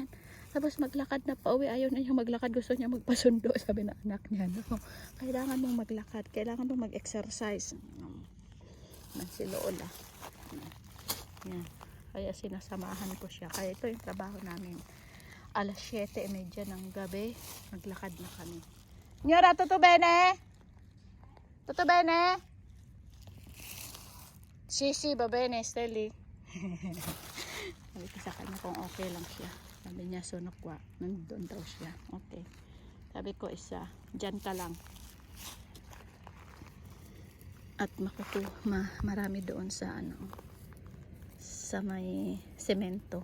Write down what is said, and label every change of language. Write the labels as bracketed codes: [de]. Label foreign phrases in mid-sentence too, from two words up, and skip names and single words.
[tl] Tapos maglakad na pauwi, ayaw na niya maglakad, gusto niya magpasundo, sabi na anak niya. No? Kailangan mong maglakad, kailangan mong mag-exercise. Si Lola. Yan. Kaya sinasamahan ko siya. Kaya ito yung trabaho namin. Alas 7:30 ng gabi, naglakad na kami. [it] Nyora, tutto bene? Tutto bene? Sisi, va bene, Steli. [tl] Sabi ko sa kanya kung okay lang siya. Sabi niya, sunokwa. Nandun daw siya. Okay. Sabi ko, isa, dyan ka lang. At marami doon sa sa may semento.